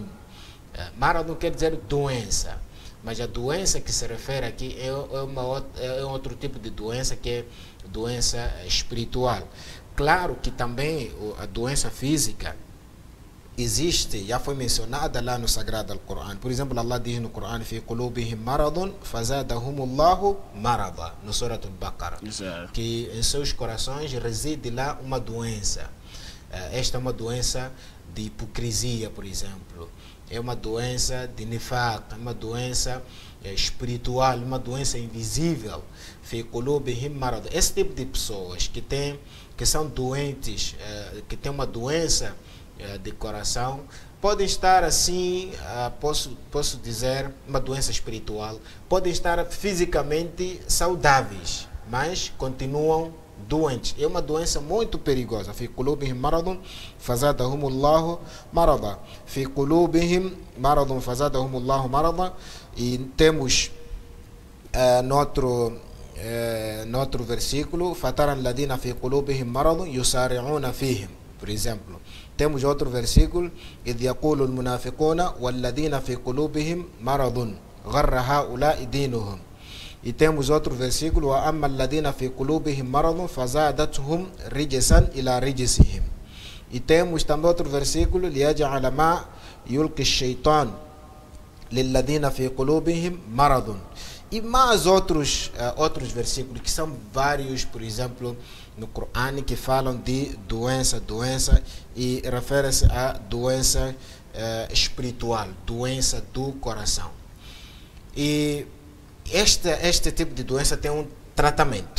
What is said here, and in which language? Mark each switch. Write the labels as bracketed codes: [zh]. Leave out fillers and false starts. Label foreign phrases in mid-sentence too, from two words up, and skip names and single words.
[pt] Maradun quer dizer doença, mas a doença que se refere aqui é outro tipo de doença, que é doença espiritual. Claro que também a doença física existe, já foi mencionada lá no Sagrado Alcorão. Por exemplo, Allah diz no Corão: [ar] "في قلوبهم مرض فزادهم الله مرضا", no Surat Al-Baqarah, [pt] que em seus corações reside lá uma doença. Esta é uma doença de hipocrisia, por exemplo. É uma doença de nifaq, é uma doença espiritual, uma doença invisível. [ar] في قلوبهم مرض. [pt] Esse tipo de pessoas que são doentes, que têm uma doença de coração, podem estar assim, posso dizer, uma doença espiritual, podem estar fisicamente saudáveis, mas continuam doentes. É uma doença muito perigosa. [ar] في قلوبهم مرض فزادهم الله مرضا. في قلوبهم مرض فزادهم الله مرضا. [pt] E temos no outro versículo: [ar] "فترى الذين في قلوبهم مرض يسارعون فيهم", [pt] por exemplo. Temos outro versículo: [ar] "إذ يقول المنافقون والذين في قلوبهم مرض غر هؤلاء دينهم". [pt] E temos outro versículo: [ar] "وأما الذين في قلوبهم مرض فزادتهم رجسا إلى رجسهم". [pt] E temos também outro versículo: [ar] "ليجعل ما يلقي الشيطان للذين في قلوبهم مرض". [pt] E mais outros versículos, que são vários, por exemplo, no Corão, que falam de doença, e refere-se a doença espiritual, doença do coração. E este tipo de doença tem um tratamento.